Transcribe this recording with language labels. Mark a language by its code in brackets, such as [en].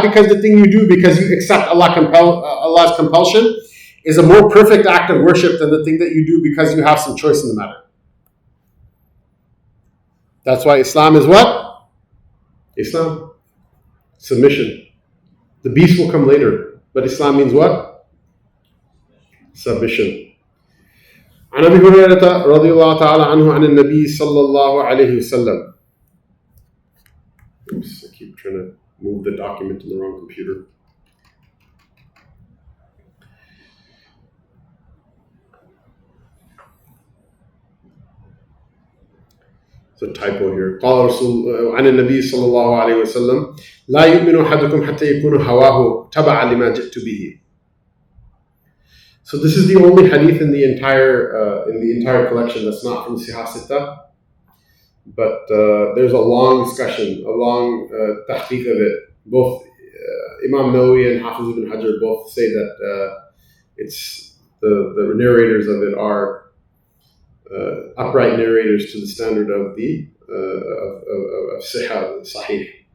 [en] Because the thing you do because you accept Allah's compulsion is a more perfect act of worship than the thing that you do because you have some choice in the matter. That's why Islam is what? Islam. Submission. The beast will come later. But Islam means what? Submission. [ar] عن أبي هريرة رضي الله تعالى عنه عن النبي صلى الله عليه وسلم. [en] Oops, I keep trying to move the document to the wrong computer. It's a typo here. [ar] قال رسول عن النبي صلى الله عليه وسلم لا يؤمن أحدكم حتى يكون هواه تبعا لما جئت به. [en] So this is the only hadith in the entire collection that's not from Sihah Sittah, but there's a long discussion, a long tahqiq of it. Both Imam Nawawi and Hafiz ibn Hajar both say that it's the narrators of it are upright narrators to the standard of the of Sahih.